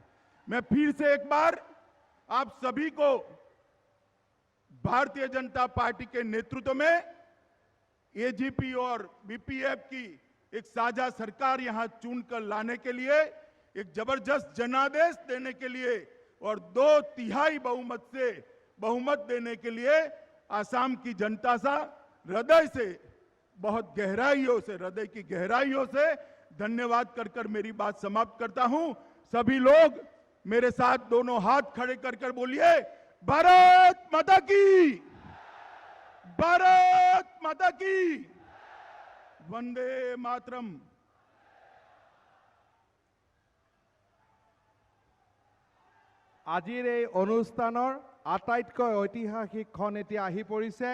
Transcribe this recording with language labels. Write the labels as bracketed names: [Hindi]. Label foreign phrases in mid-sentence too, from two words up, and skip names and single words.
[Hindi] मैं फिर से एक बार आप सभी को भारतीय जनता पार्टी के नेतृत्व में एजीपी और बीपीएफ की एक साझा सरकार यहां चुनकर लाने के लिए, एक जबरदस्त जनादेश देने के लिए और 2/3 बहुमत देने के लिए आसाम की जनता सा हृदय से, बहुत गहराइयों से, हृदय की गहराइयों से धन्यवाद कर मेरी बात समाप्त करता हूं। सभी लोग मेरे साथ दोनों हाथ खड़े कर बोलिए, भारत माता की, भारत माता की, वंदे मातरम। [Assamese] আজিৰ এই অনুষ্ঠানৰ আটাইতকৈ ঐতিহাসিক ক্ষণ এতিয়া আহি পৰিছে।